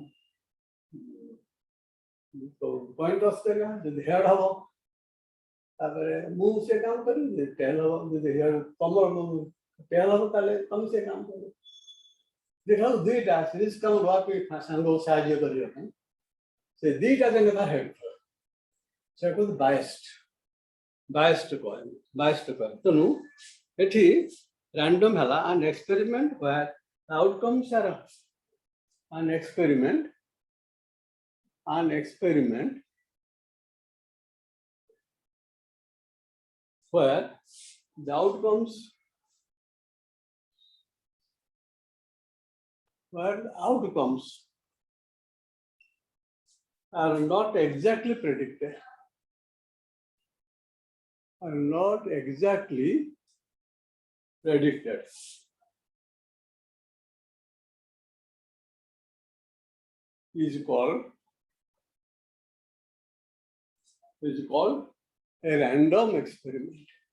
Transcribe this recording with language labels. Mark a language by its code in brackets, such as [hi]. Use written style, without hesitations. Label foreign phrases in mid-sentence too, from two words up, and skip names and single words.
[or] କଏନ୍ ଟସ୍ କରିବା ଯଦି ହେଡ୍ ହବ ତାପରେ ମୁଁ ସେ କାମ କରିବି ଯଦି ଟେଲ୍ ହବ ଯଦି ତମର ଟେଲ୍ ହବ ତାହେଲେ ତମେ ସେ କାମ କରିବ ଦେଖାଉ ଦୁଇଟା ରିସ୍କ କାମ ନେବା ପାଇଁ ସାଙ୍ଗକୁ ସାହାଯ୍ୟ କରିବା ପାଇଁ ସେ ଦୁଇଟା ଯାକ ତା ହେଡ୍ ସେଟା କହନ୍ତି [en] biased coin [or] ତେଣୁ ଏଠି random ହେଲା [en] an experiment where the outcomes are an experiment where the outcomes are not exactly predicted is called a random experiment.